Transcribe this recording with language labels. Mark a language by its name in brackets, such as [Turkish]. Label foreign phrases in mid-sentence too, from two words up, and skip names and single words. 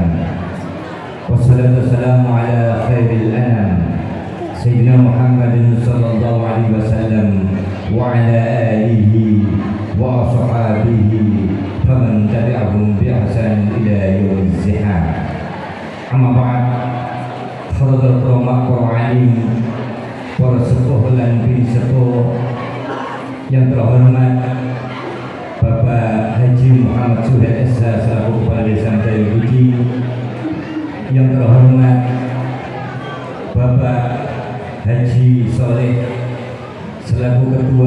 [Arabic] والصلاة والسلام على خير الأنام، سيدنا محمد صلى الله عليه وسلم وعلى آله وأصحابه فمن تبعهم بإحسان إلى يوم الذهاب. أما بعد. [Indonesian] Hadirin para alim, para sepuh lan bini sepuh yang terhormat, Bapak Haji Muhammad Suhaid Esa selaku Kepala Desa Jayabudi, yang terhormat Bapak Haji Soleh selaku Ketua